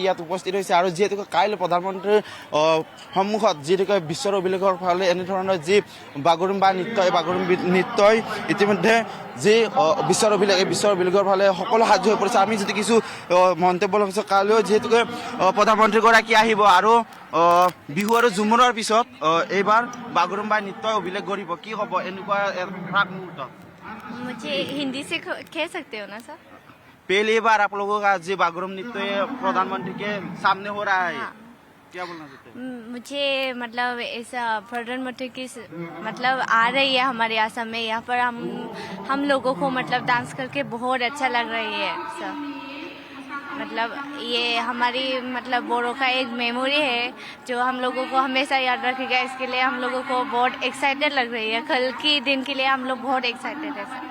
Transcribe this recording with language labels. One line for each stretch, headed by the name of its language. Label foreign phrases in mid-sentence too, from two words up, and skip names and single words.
Assamese: ইয়াত উপস্থিত হৈছে আৰু যিহেতুকে কাইলৈ প্ৰধানমন্ত্ৰীৰ সন্মুখত যিহেতুকে বিশ্বৰ অভিলেখৰ ফালে এনেধৰণৰ যি বাগৰুম বা নৃত্য এই বাগৰুম নৃত্যই ইতিমধ্যে যি বিশ্বৰ অভিলেখৰ ফালে সকলো সাজু হৈ পৰিছে আমি যদি কিছু মন্তব্য লগাইছোঁ কাইলৈ যিহেতুকে প্ৰধানমন্ত্ৰীগৰাকী আহিব আৰু বিহু আৰু ঝুমুৰৰ পিছত এইবাৰ বাগৰুম বা নৃত্যই অভিলেখ গঢ়িব কি হ'ব এনেকুৱা প্ৰাক মুহূৰ্ত
Hindi: मुझे हिंदी से कह सकते हो ना सर पहली बार आप लोगों का जी बागरुम नृत्य प्रधानमंत्री के सामने हो रहा है हाँ। क्या बोलना चाहते हैं मुझे मतलब ऐसा प्रधानमंत्री की मतलब आ रही है हमारे आसाम में यहाँ पर हम लोगों को मतलब डांस करके बहुत अच्छा लग रही है सर मतलब ये हमारी मतलब बोरो का एक मेमोरी है जो हम लोगों को हमेशा याद रखेगा इसके लिए हम लोगों को बहुत एक्साइटेड लग रही है कल के दिन के लिए हम लोग बहुत एक्साइटेड है सर